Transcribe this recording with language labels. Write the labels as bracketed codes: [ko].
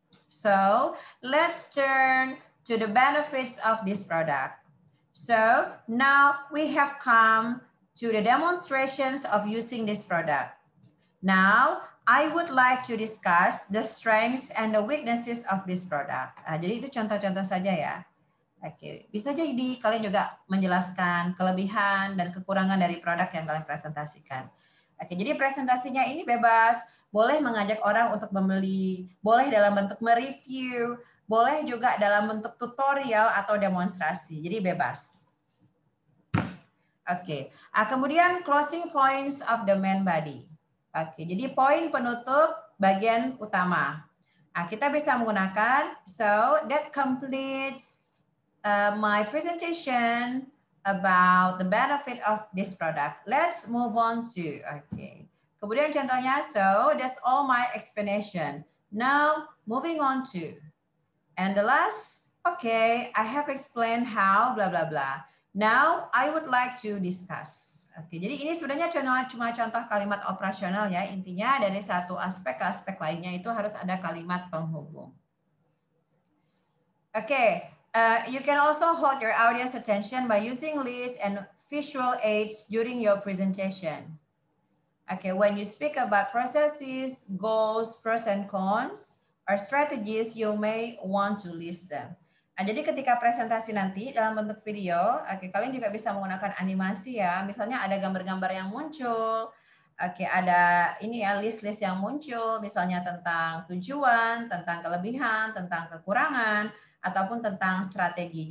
[en] So let's turn to the benefits of this product. So now we have come to the demonstrations of using this product. Now I would like to discuss the strengths and the weaknesses of this product. [id] Jadi itu contoh-contoh saja ya. Oke, bisa jadi kalian juga menjelaskan kelebihan dan kekurangan dari produk yang kalian presentasikan. Oke, jadi presentasinya ini bebas, boleh mengajak orang untuk membeli, boleh dalam bentuk mereview, boleh juga dalam bentuk tutorial atau demonstrasi. Jadi bebas. [en] Oke, kemudian closing points of the main body. [id] Oke, jadi poin penutup bagian utama. [en] Kita bisa menggunakan so that completes my presentation about the benefit of this product. Let's move on to, okay. Kemudian contohnya, so that's all my explanation. Now moving on to, and the last, okay, I have explained how blah blah blah. Now I would like to discuss. [id] Oke, jadi ini sebenarnya cuma contoh kalimat operasional ya. Intinya dari satu aspek ke aspek lainnya itu harus ada kalimat penghubung. Oke. [en] You can also hold your audience attention by using lists and visual aids during your presentation. Okay, when you speak about processes, goals, pros and cons, or strategies, you may want to list them. [id] Jadi ketika presentasi nanti dalam bentuk video, kalian juga bisa menggunakan animasi ya. Misalnya ada gambar-gambar yang muncul, ada ini ya list-list yang muncul, misalnya tentang tujuan, tentang kelebihan, tentang kekurangan, ataupun tentang strategi.